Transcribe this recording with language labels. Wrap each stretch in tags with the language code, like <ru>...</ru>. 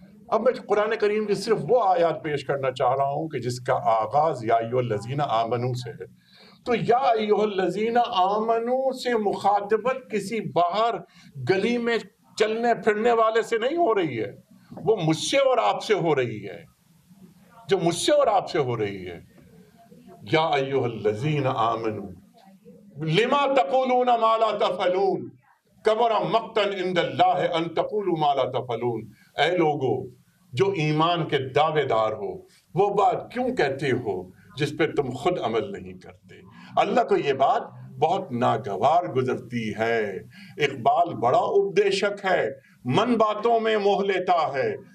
<ur>اب میں قرآن کریم کی صرف وہ آیات پیش کرنا چاہ رہا ہوں کہ جس کا آغاز</ur> <ar>یا ایھا الذین آمنوا</ar> <ur>سے ہے. تو</ur> <ar>یا ایھا الذین آمنوا</ar> <ur>سے مخاطبت کسی باہر گلی میں چلنے پھرنے والے سے نہیں ہو رہی ہے، وہ مجھ سے اور آپ سے ہو رہی ہے. جو مجھ سے اور آپ سے ہو رہی ہے.</ur> <ar>یا ایھا الذین آمنوا لما تقولون ما لا تفعلون کبر مقتا عند اللہ ان تقولوا ما لا تفعلون.</ar> <ur>اے لوگو جو ایمان کے دعوے دار ہو، وہ بات کیوں کہتے ہو جس پہ تم خود عمل نہیں کرتے؟ اللہ کو یہ بات بہت ناگوار گزرتی ہے. اقبال بڑا اپدیشک ہے، من باتوں میں موہ لیتا ہے.</ur>